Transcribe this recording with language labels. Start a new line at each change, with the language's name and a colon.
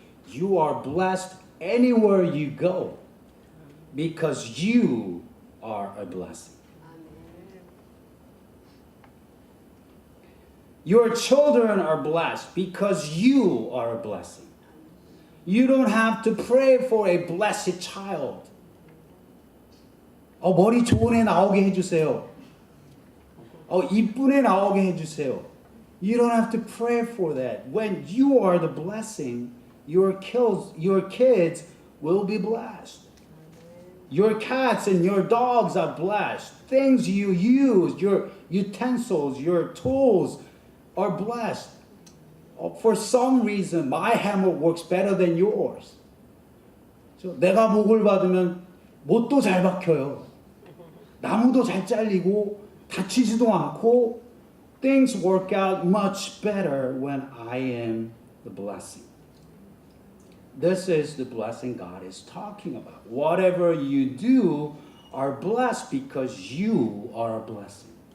English: You are blessed anywhere you go because you are a blessing. Your children are blessed because you are a blessing. You don't have to pray for a blessed child.
Korean: 머리 좋은 애 나오게 해주세요. 이쁜 애 나오게 해주세요.
English: You don't have to pray for that. When you are the blessing, your kids will be blessed. Your cats and your dogs are blessed. Things you use, your utensils, your tools are blessed. For some reason, my hammer works better than yours.
Korean: 내가 복을 받으면 못도 잘 박혀요. 나무도 잘 잘리고 다치지도 않고
English: things work out much better when I am the blessing. This is the blessing God is talking about. Whatever you do are blessed because you are a blessing.